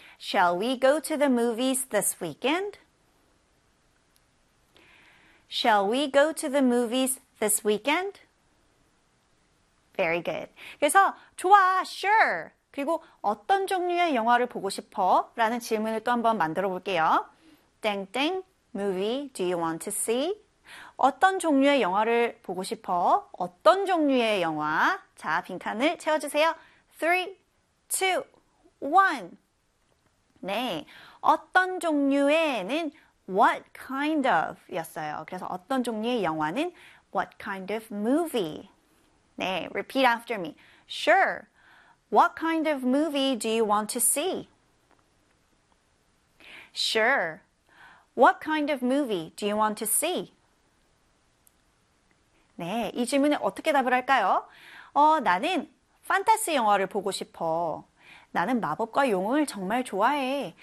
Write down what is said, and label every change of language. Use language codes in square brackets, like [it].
[en] Shall we go to the movies this weekend? Shall we go to the movies this weekend? Very good. [ko] 그래서 좋아, [en] sure. [ko] 그리고 어떤 종류의 영화를 보고 싶어? 라는 질문을 또 한번 만들어 볼게요. [en] 땡땡, movie, do you want to see? [ko] 어떤 종류의 영화를 보고 싶어? 어떤 종류의 영화? 자, 빈칸을 채워주세요. 3, 2, 1. 네, 어떤 종류에는 [en] what kind of [ko] 였어요. 그래서 어떤 종류의 영화는 [en] what kind of movie? 네, repeat after me. Sure. What kind of movie do you want to see? Sure. What kind of movie do you want to see? [ko] 네, 이 질문에 어떻게 답을 할까요? 나는 판타지 영화를 보고 싶어. 나는 마법과 용을 정말 좋아해.